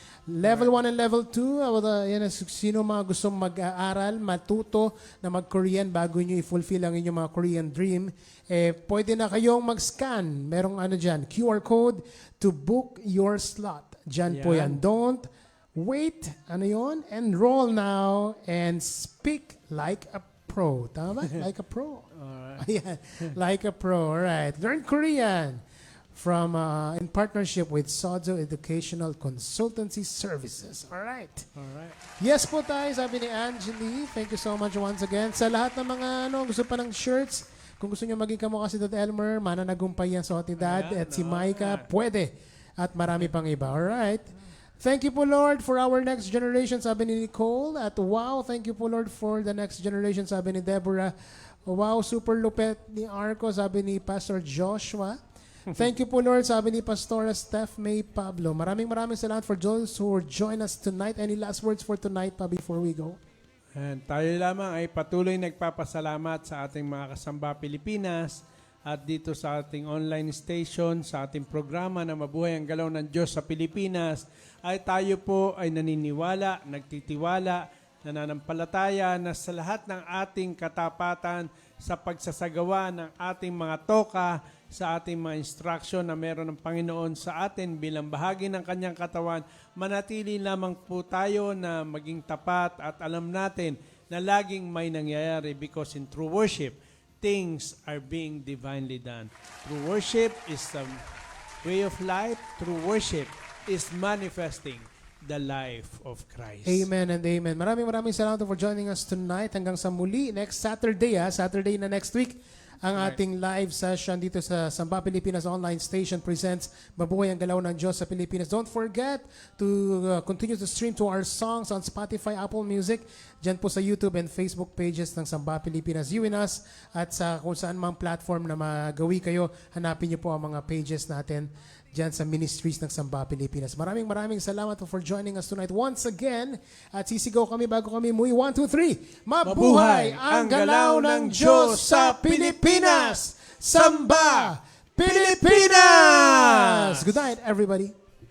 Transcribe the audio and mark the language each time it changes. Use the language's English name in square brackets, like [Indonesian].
[Filipino] Level 1 and level 2, sino mga gusto mag-aaral, matuto na mag-Korean bago nyo i-fulfill ang inyong mga Korean dream, pwede na kayong mag-scan. Merong dyan, QR code [English] to book your slot. [Filipino] Dyan po yan. [English] Don't wait, enroll now and speak like a pro. [Filipino] Tama ba? [English] Like a pro. Ayan. Like a pro. Alright. Learn Korean from in partnership with Sodso Educational Consultancy Services. Alright. Yes [Filipino] po tayo, sabi ni [English] Angeli. Thank you so much once again. [Filipino] Sa lahat ng mga gusto pa ng shirts, kung gusto nyo maging kamukha si Dad Elmer, mananagumpay yan sa si Dad at si Micah, pwede. At marami pang iba. [English] Alright. Thank you po, Lord, for our next generation, sabi ni Nicole. At wow, thank you po, Lord, for the next generation, sabi ni Deborah. [Filipino] Wow, super lupet ni Arco, sabi ni Pastor Joshua. [English] Thank you po, Lord, sabi ni Pastora Steph May Pablo. [Filipino] Maraming salamat [English] for those who join us tonight. Any last words for tonight pa before we go? [Filipino] And tayo lamang ay patuloy nagpapasalamat sa ating mga kasamba Pilipinas at dito sa ating online station, sa ating programa na Mabuhay ang Galaw ng Diyos sa Pilipinas, ay tayo po ay naniniwala, nagtitiwala, nananampalataya na sa lahat ng ating katapatan sa pagsasagawa ng ating mga toka, sa ating mga instruction na meron ng Panginoon sa atin bilang bahagi ng Kanyang katawan, manatili lamang po tayo na maging tapat at alam natin na laging may nangyayari [English] because in true worship, things are being divinely done. True worship is the way of life. True worship is manifesting the life of Christ. Amen and amen. [Filipino] Maraming salamat [English] for joining us tonight. [Filipino] Hanggang sa muli, next Saturday, Saturday na next week, ang ating live session dito sa Samba Pilipinas Online Station presents Mabuhay ang Galaw ng Diyos sa Pilipinas. [English] Don't forget to continue to stream to our songs on Spotify, [Filipino] Apple Music, dyan po sa YouTube and Facebook pages ng Samba Pilipinas UNAS, at sa kung saan mang platform na magawi kayo, hanapin niyo po ang mga pages natin dyan sa ministries ng Samba Pilipinas. Maraming salamat [English] for joining us tonight once again. [Filipino] At sisigaw kami bago kami umuwi. 1, 2, 3. Mabuhay ang galaw ng Diyos sa Pilipinas! Samba Pilipinas! [English] Good night, everybody.